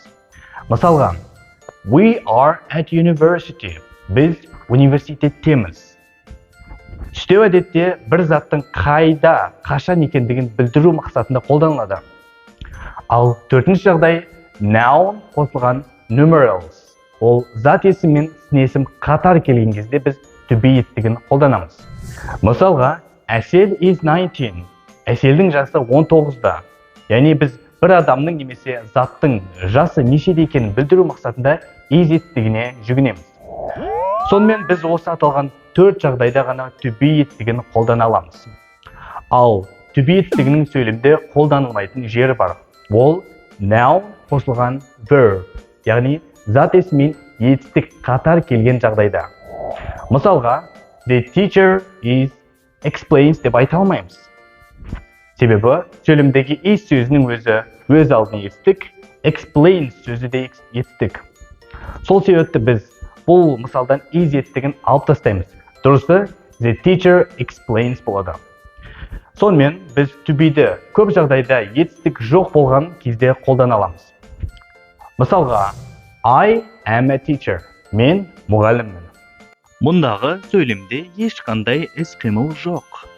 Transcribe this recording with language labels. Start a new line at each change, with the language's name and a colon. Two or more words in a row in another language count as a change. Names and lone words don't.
Kazakh: Мысалға,
English: we are at university.
Kazakh: Біз университеттеміз. Істеу әдетте бір заттың қайда, қашан екендігін білдіру мақсатында қолданылады. Ал төртінші жағдай noun қосылған numerals. Ол зат есім мен сын есім қатар келген кезде біз
English: to be
Kazakh: етістігін қолданамыз. Мысалға, Әсел is 19. Әселдің жасы 19-да. Яғни біз бір адамның немесе заттың жасы нешеде екенін білдіру мақсатында is етістігіне жүгінеміз. Сонымен біз осы аталған 4 жағдайда ғана
English: to be
Kazakh: етістігін қолдана аламыз. Ал
English: to be
Kazakh: етістігінің сөйлемде қолданылмайтын жері бар. Ол noun қосылған verb, яғни зат есімен етістік қатар келген жағдайда. Мысалға,
English: the teacher is explains
Kazakh: деп айта алмаймыз. Себебі сөйлемдегі is сөзінің өзі өз алдына етістік, explains сөзі де етістік. Сол себепті біз бұл мысалдан is етістігін алып тастаймыз. Дұрысы,
English: the teacher explains болады.
Kazakh: Сонымен біз
English: to be-ді
Kazakh: көп жағдайда етістік жоқ болған кезде қолдана аламыз. Мысалға,
English: I am a teacher.
Kazakh: Мен мұғаліммін. Мұндағы сөйлемде ешқандай іс-қимыл жоқ.